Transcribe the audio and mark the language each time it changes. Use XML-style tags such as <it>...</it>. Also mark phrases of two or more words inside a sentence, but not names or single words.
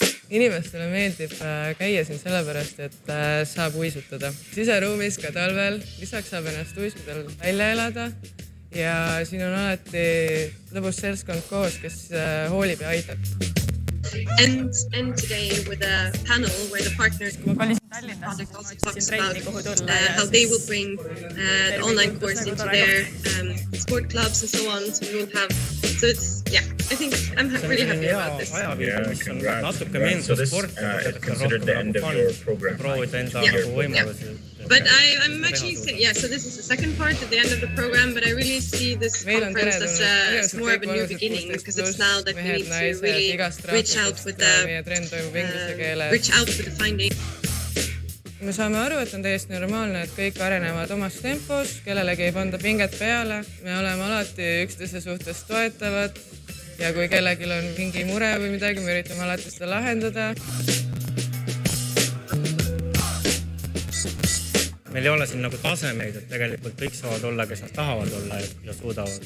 <et>inimestele meeldib käia siin sellepärast, et saab uisutada. Siseruumis ka talvel, lisaks saab ennast uiskudel välja elada ja siin on alati lõbus seltskond koos, kes hoolib ja aitab.</et> <en>And today with a panel where the partners talks about how they will bring the online course into their sport clubs and so on. So we will have, so it's, yeah, I think I'm really happy about this. So this is considered the end of your program. But I'm actually, yeah, so this is the second part at the end of the program, but I really see this conference as more of a new beginning, because it's now that we need to really reach out with the finding.</en> <et>Me saame aru, et on täiesti normaalne, et kõik arenevad omas tempos, kellelegi ei panda pinget peale. Me oleme alati üksteise suhtes toetavad ja kui kellelgi on mingi mure või midagi, me üritame alati seda lahendada. Meil ei ole siin nagu tasemeid, et tegelikult kõik saavad olla, kes nad tahavad olla ja suudavad.</et>